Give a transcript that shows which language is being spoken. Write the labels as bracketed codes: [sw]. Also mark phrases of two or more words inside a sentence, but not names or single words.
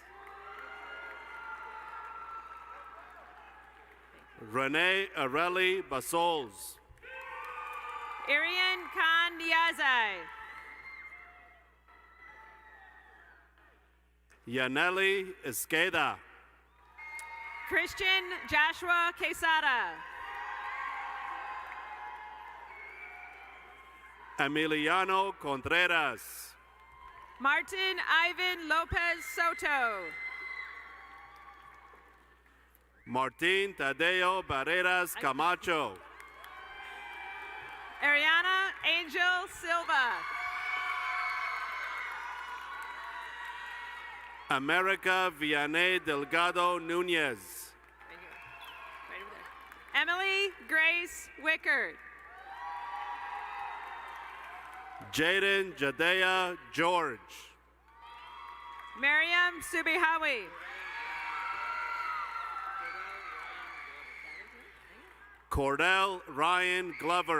[en] Renee Areli Basols. Arian Khan Niazai. Yaneli Esqueda. Christian Joshua Quesada. Emiliano Contreras. Martin Ivan Lopez Soto. Martin Tadeo Barreras Camacho. Ariana Angel Silva. America Vianney Delgado Nunez. Right over there. Emily Grace Wickard. Jaden Jadea George. Miriam Subihawi. Cordell Ryan Glover.